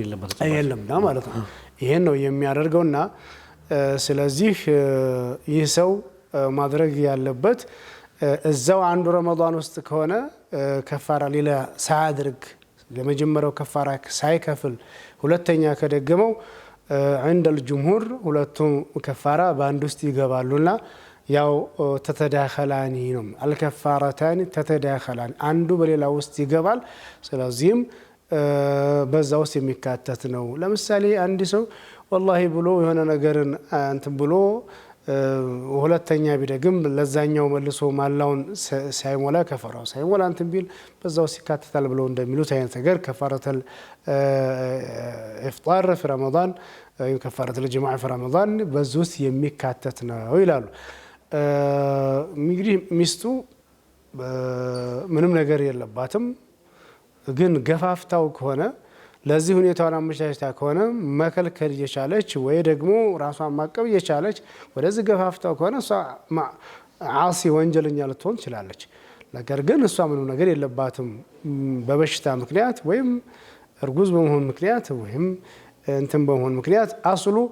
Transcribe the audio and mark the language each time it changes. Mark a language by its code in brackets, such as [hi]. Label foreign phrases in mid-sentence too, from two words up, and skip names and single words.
[am] የለምና ማለት ነው ይሄን ነው የሚያደርገውና ስለዚህ ይህ ሰው ማድረግ ያለበት እዛው አንዱ ረመዳን ውስጥ ከሆነ ከፋራ ሌላ ሳያድርግ ለመጀመሪያው ከፋራ ሳይከፍል ሁለተኛ ከደገመው [ar] عند الجمهور [am] ሁለቱም ከፋራ በአንድ ውስጥ ይገባሉና ያው ተተዳኸላኒ ነው [ar] الكفارتان تتداخلان [am] አንዱ በሌላው ውስጥ ይገባል ስለዚህም በዛ ውስጥ የሚካተት ነው ለምሳሌ አንድ ሰው والله ብሎ የሆነ ነገርን እንትን ብሎ ሁለተኛ ቢደግም ለዛኛው መልሶ ማላውን ሳይሞላ ከፈራው ሳይሞላ እንትን ቢል በዛው ሲካተታል ብለው እንደሚሉት አይነት ነገር ከፋረተል [ar] إفطار في رمضان كفارة الجماع في رمضان [am] በዙስ የሚካተት ነው ይላሉ እንግዲህ ሚስቱ ምንም ነገር የለባትም ግን ገፋፍታው ከሆነ ለዚህ ሁኔታውን አመቻችታ ከሆነ መከልከል እየቻለች ወይ ደግሞ ራሷን ማቀብ እየቻለች ወደዚህ ገፋፍታው ከሆነ እሷ ዓሲ ወንጀለኛ ልትሆን ትችላለች ነገር ግን እሷ ምንም ነገር የለባትም በበሽታ ምክንያት ወይም እርጉዝ በመሆን ምክንያት ወይም እንትን በመሆን ምክንያት አስሉ